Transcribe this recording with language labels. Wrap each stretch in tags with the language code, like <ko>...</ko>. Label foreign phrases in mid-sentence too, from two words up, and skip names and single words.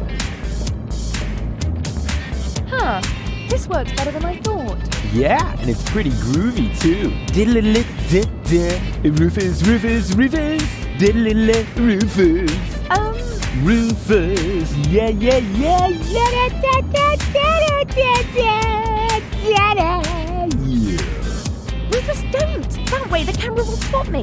<en>Huh. This works better than I thought. Yeah, and it's pretty groovy too. Diddle-li-li-di-di. Rufus, Rufus, Rufus. Diddle-li-li, Rufus. Rufus. Yeah, yeah, yeah, yeah, da, da, da, da, da, da, da. Yeah. Rufus, don't! That way the camera will spot me.</en>